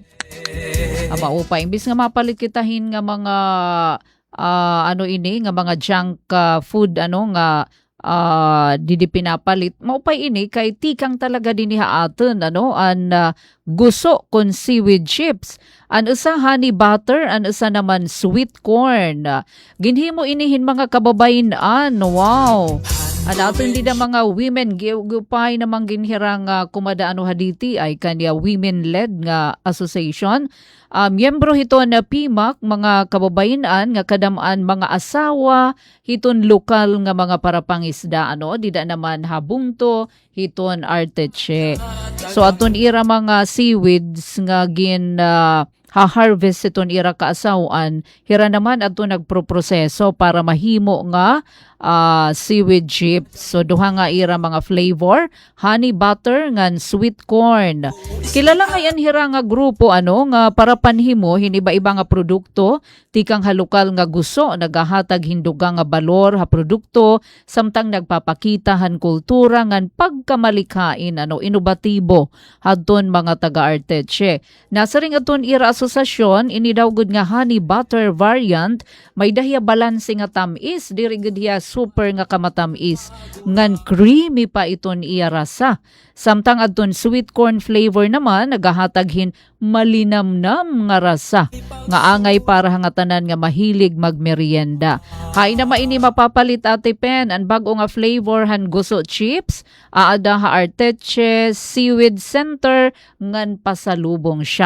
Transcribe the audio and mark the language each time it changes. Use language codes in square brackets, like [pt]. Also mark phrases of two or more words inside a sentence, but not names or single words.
[war] Maupay imbis nga mapalit kitahin nga mga nga mga [en] junk food [war] nga didi pinapalit maupay ini kay tikang talaga diniha aton an guso kon [en] seaweed chips, [war] an usa [en] honey butter, [war] an usa naman [en] sweet corn. [war] Ginhimo inihin mga kababayan. Wow. Aton din mga women gupay namang ginhirang kumadaano haditi ay kanya women-led nga association. Miyembro hiton na PMAC, mga kababayan nga kadamaan mga asawa, hiton lokal nga mga parapangisda dida naman habungto hiton Arteche. So aton ira mga seaweeds nga gin ha-harvest iton ira kaasawan, hira naman ato nagproproseso para mahimo nga [en] seaweed chips. [war] So duha nga ira mga flavor, [en] honey butter [war] ngan [en] sweet corn. [war] Kilala nga yan hira nga grupo nga para panhimo hiniba-iba nga produkto, tikang halukal nga gusto, nagahatag hinduga nga balor ha produkto, samtang nagpapakita han kultura ngan pagkamalikhain inobatibo hadton mga taga-Arteche. Nasa ring aton ira asosasyon ini daw gud nga [en] honey butter variant, [war] may dahya balanse nga tamis, diri gud hiya super nga kamatamis ngan creamy pa iton iya rasa. Samtang adton [en] sweet corn flavor [war] naman nagahatag hin malinamnam nga rasa nga angay para hangatanan nga mahilig magmerienda. Hay na maini mapapalit Ate Pen ang bago nga flavor han guso chips, aada ha Arteche Seaweed Center ngan [en] pasalubong shop.